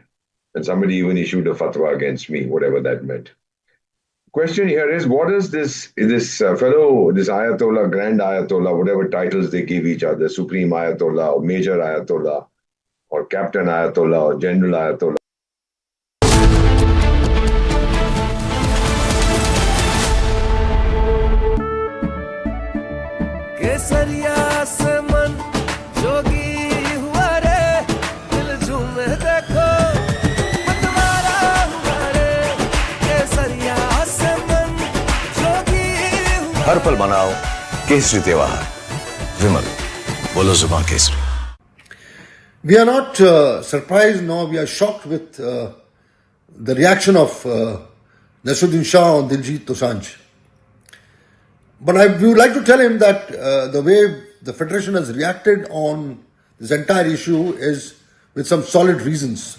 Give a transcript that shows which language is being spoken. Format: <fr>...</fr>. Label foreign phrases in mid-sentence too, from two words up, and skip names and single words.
<en>And somebody even issued a fatwa against me, whatever that meant. Question here is, what does this Ayatollah, Grand Ayatollah, whatever titles they give each other, Supreme Ayatollah or Major Ayatollah or Captain Ayatollah or General Ayatollah,</en> <hi>केसरिया से मन जोगी हुआ रे दिल झूमे देखो मतवारा हुआ रे केसरिया से मन जोगी हुआ हर पल मनाओ केसरी त्योहार। विमल, बोलो जुबान केसरी।</hi> <en>We are not surprised nor we are shocked with the reaction of Nasruddin Shah on Diljit Dosanjh. But we would like to tell him that the way the Federation has reacted on this entire issue is with some solid reasons.</en>